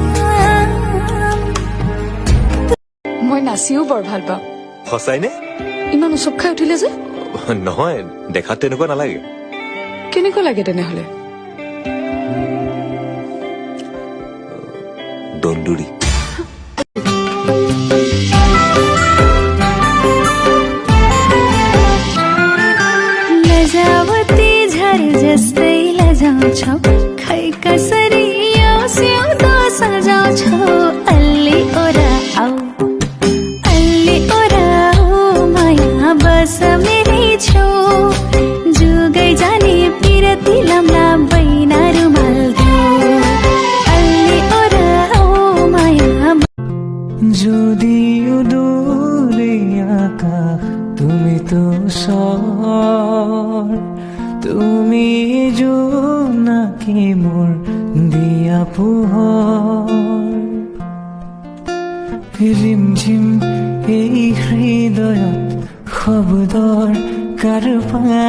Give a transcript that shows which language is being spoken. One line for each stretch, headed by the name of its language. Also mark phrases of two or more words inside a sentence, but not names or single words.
Assamese: মই নাচিও বৰ ভাল পাওঁ সঁচাইনে ইমান উচপ খাই উঠিলে যে নহয় দেখাত তেনেকুৱা নালাগে কেনেকুৱা লাগে তেনেহলে দন্দুৰী
Nepali: लजावती झर जस्तै लजाउँछौ खै कसरी सिउँदो सजाउँछौ अल्ली ओराऊ माया बस मेरै छौ जुगै जाने पिरती लम्ला बैना रुमाल अल्ली ओराऊ माया
Assamese: যদিও দূরে আকাশ তুমি তো তুমি জোনাকি মোৰ দিয়া পোহৰ ৰিমঝিম এই হৃদয়ত শব্দৰ কাৰপা